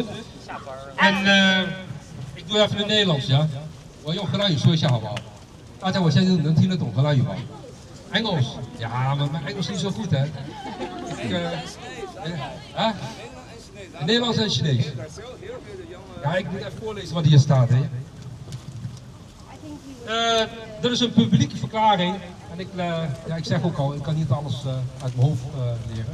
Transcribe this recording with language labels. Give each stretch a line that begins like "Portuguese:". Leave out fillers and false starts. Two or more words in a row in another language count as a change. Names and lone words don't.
Dutch: En ik doe even in het Nederlands, ja.
Chinese: 我用荷兰语说一下好不好？大家我相信能听得懂荷兰语吧 ？Engels?
Dutch: Ja, maar mijn Engels is niet zo goed hè. Nederlands en Chinees. Ja, ik moet even voorlezen wat hier staat hè. Er is een publieke verklaring. En ik zeg ook al, ik kan niet alles uit mijn hoofd leren.